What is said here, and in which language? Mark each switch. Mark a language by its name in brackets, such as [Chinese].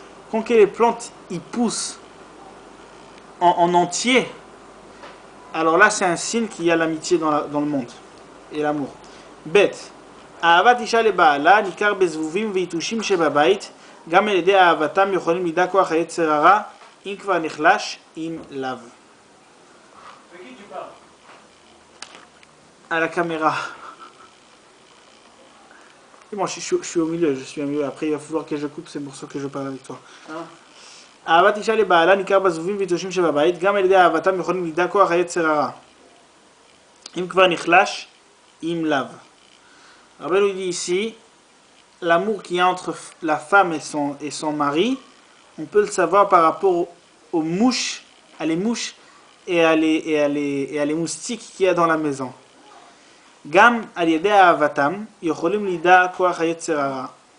[French] Quand les plantes ils poussent en entier, alors là c'est un signe qu'il y a l'amitié dans le monde et l'amour. Bête. [Hebrew] אהבת אישה לבעלה ניכר בזבובים ויתושים שבבית, גם על ידי אהבתם יכולים לדע כוח היצר הרע, אם כבר נחלש, אם לאו. [French] À la caméra. Et moi je suis au milieu, je suis au milieu. Après il va falloir que je coupe, c'est pour ça que je parle avec toi. [Hebrew] אהבת אישה לבעלה ניכר בזבובים ויתושים שבבית, גם על ידי אהבתם יכולים לדע כוח היצר הרע, אם כבר נחלש, אם לאו. [French] Rabbeinu dit ici, l'amour qu'il y a entre la femme et son mari, on peut le savoir par rapport aux mouches, à les mouches et à les moustiques qu'il y a dans la maison. [Hebrew] Gam al yedei ahavatam yocholim lida koach hayetzer hara.